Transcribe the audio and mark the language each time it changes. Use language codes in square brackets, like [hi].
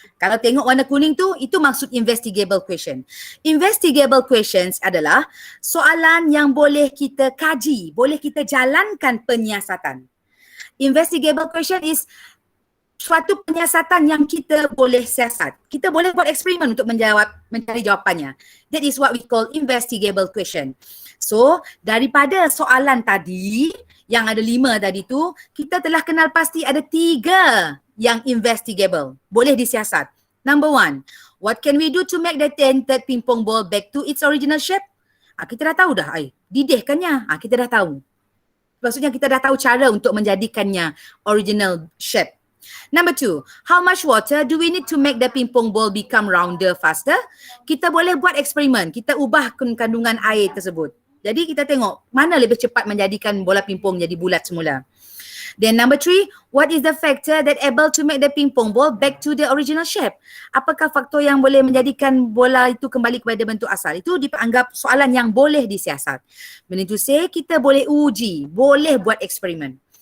[ms] Kalau tengok warna kuning tu, itu maksud investigable question. Investigable questions adalah soalan yang boleh kita kaji, boleh kita jalankan penyiasatan. Investigable question is suatu penyiasatan yang kita boleh siasat. Kita boleh buat eksperimen untuk mencari jawapannya. [en] That is what we call investigable question. [ms] So, daripada soalan tadi, yang ada 5 tadi tu, kita telah kenal pasti ada 3 yang investigable. Boleh disiasat. [en] Number 1, what can we do to make the tented pingpong ball back to its original shape? [ms] Kita dah tahu dah, didihkannya. Kita dah tahu. Maksudnya kita dah tahu cara untuk menjadikannya original shape. [en] Number 2, how much water do we need to make the pingpong ball become rounder faster? [ms] Kita boleh buat eksperimen, kita ubah kandungan air tersebut. Jadi kita tengok mana lebih cepat menjadikan bola pingpong jadi bulat semula. [en] Then number 3, what is the factor that able to make the pingpong ball back to the original shape? [ms] Apakah faktor yang boleh menjadikan bola itu kembali kepada bentuk asal? Itu dianggap soalan yang boleh disiasat. [en] Meaning to say, [ms] kita boleh uji, boleh buat eksperimen.